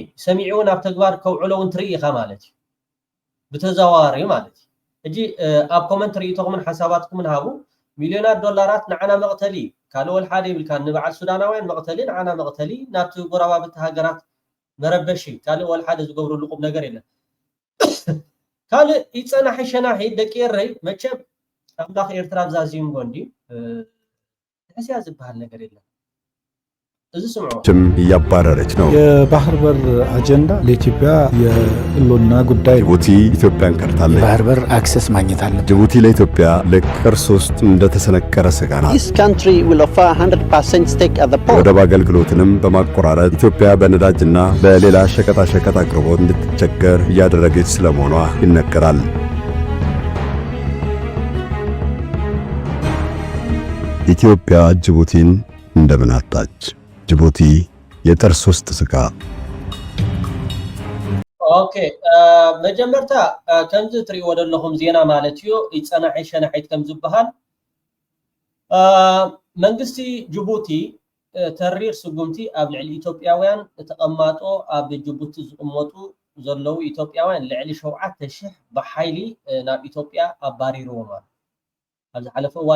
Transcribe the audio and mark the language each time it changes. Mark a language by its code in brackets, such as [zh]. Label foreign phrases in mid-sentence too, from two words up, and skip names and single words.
[ti] ሰሚዑ እውን ኣብ ተግባር ከውዕሎ እውን ትርኢ ኢኻ ማለት እዩ ብተዘዋዋሪ ማለት እዩ ሕጂ ኣብ ኮመንት ርእይቶኹምን ሓሳባትኩምን ሃቡ ሚልዮናት ዶላራት ንዓና መቕተሊ ካልእ ወልሓደ ይብልካ ንበዓል ሱዳናውያን መቕተሊ ንዓና መቕተሊ ናብቲ ጎረባብቲ ሃገራት መረበሺ ካልእ ወልሓደ ዝገብርሉ ቁም ነገር የለን ካልእ ይፀናሒ ሸናሒ ደቂ ኤረይ መቸም ኣምላኽ ኤርትራ ብዛዝዩም ጎንዲ ሕስያ ዝበሃል ነገር የለን እዚ ስምዖ [am] እያባረረች ነው። የባህር በር አጀንዳ ለኢትዮጵያ የህልውና ጉዳይ ጅቡቲ ኢትዮጵያን ቀርታለች። የባህር በር አክሰስ ማግኘት አለ። ጅቡቲ ለኢትዮጵያ ልክ ቅርስ ውስጥ እንደተሰነቀረ ስጋ ናት። ወደብ አገልግሎትንም በማቆራረጥ ኢትዮጵያ በነዳጅና በሌላ ሸቀጣሸቀጥ አቅርቦት እንድትቸገር እያደረገች ስለመሆኗ ይነገራል። ኢትዮጵያ ጅቡቲን እንደምን አጣች? ጅቡቲ የጥርስ ውስጥ ስጋ። [ti] ኦኬ መጀመርታ ከምዚ ትሪእዎ ዘለኹም ዜና ማለት እዩ ይፀናሒ ሸናሒት ከም ዝበሃል መንግስቲ ጅቡቲ ተሪር ስጉምቲ ኣብ ልዕሊ ኢትዮጵያውያን ተቐማጦ ኣብ ጅቡቲ ዝቕመጡ ዘለው ኢትዮጵያውያን ልዕሊ 7,000 ብሓይሊ ናብ ኢትዮጵያ ኣባሪርዎም ኣሎ ኣብ ዝሓለፈ እዋን